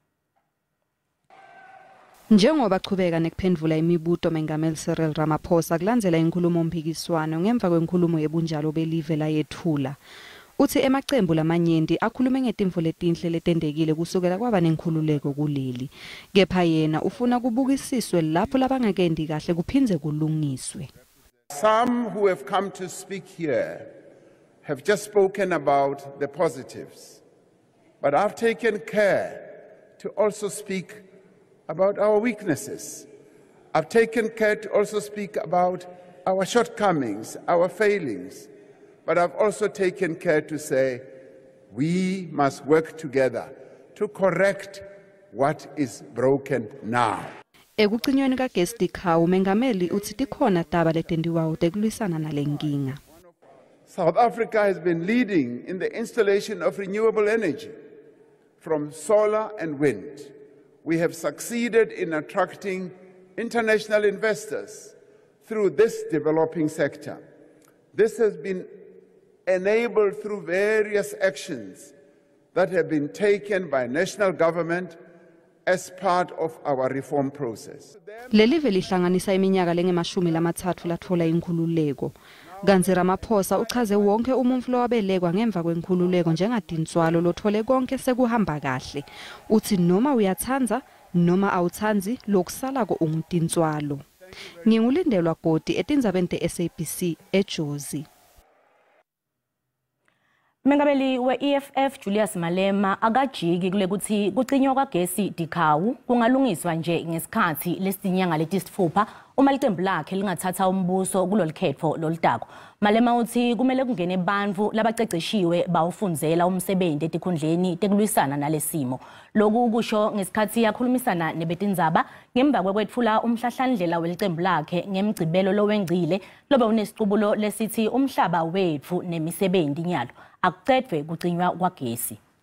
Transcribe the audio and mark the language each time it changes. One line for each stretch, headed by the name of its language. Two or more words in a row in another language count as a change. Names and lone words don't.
Swati: Njengoba qhubeka nekuphendvula imibuto mengameli Cyril Ramaphosa kulandzela inkulumo mbikiswano ngemva kwenkulumo yebunjalo belive layethula. Uthi emaqembu lamanyenti akhulume ngetimvo letinhle letendekile kusukela kwaba nenkhululeko kuleli. Kepha yena ufuna kubukisiswe lapho labangakendi kahle kuphindze kulungiswe.
English: Some who have come to speak here have just spoken about the positives, but I've taken care to also speak about our weaknesses. I've taken care to also speak about our shortcomings, our failings. But I've also taken care to say we must work together to correct what is broken now.
Swati: Ekucinyweni kagesi dikhawu mengameli uthi tikhona taba letendiwayo tekulwisana nalenkinga.
English: South Africa has been leading in the installation of renewable energy from solar and wind. We have succeeded in attracting international investors through this developing sector. This has been enabled through various actions that have been taken by national government as part of our reform process.
Swati: Lelive lihlanganisa iminyaka lengemashumi lamathathu latfola inkhululeko. Kanzi Ramaphosa uchaze wonke umuntfu lowabelekwa ngemva kwenkhululeko njengatintswalo lothole konke sekuhamba kahle. Uthi noma uyathanza noma awuthanzi lokusalako ungutintswalo. Ngingulindelwa Godi etindzabeni te-SABC eJozi. Mengameli we-EFF Julius Malema akajiki kule kuthi kucinywa kwagesi dikhawu kungalungiswa nje ngesikhathi lesinyanga letisithupha uma iqembu lakhe lingathatha umbuso kulolikhetho lolitako. Malema uthi kumele kungene bantfu labaceceshiwe bawufundzela umsebenzi etikhundleni tekulwisana nalesimo. Lokhu kusho ngesikhathi yakhulumisana nebetindzaba ngemva kwetfula umhlahlandlela welicembu lakhe ngemgcibelo lowengcile lobe unesiqubulo lesithi umhlaba wethu nemisebenzi nyalo akucedwe kucinywa kwagesi.